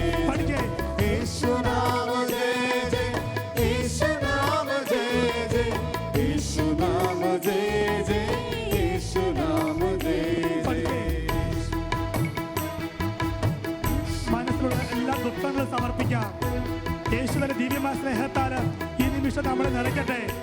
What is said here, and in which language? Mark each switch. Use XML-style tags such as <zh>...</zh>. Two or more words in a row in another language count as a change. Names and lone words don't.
<ml>പഠിക്കേ.</ml> <hi>यीशु नाम जय जय, यीशु नाम जय जय, यीशु नाम जय जय, यीशु नाम जय</hi> <ml>പഠിക്കേ.</ml> <hi>जय.</hi> <ml>മനസ്സിലുള്ള എല്ലാ ദുഃഖങ്ങളും സമർപ്പിക്കാം. യേശുവിന്റെ ദിവ്യമായ സ്നേഹത്താല് ഈ നിമിഷം നമ്മളെ നിറയ്ക്കട്ടെ.</ml>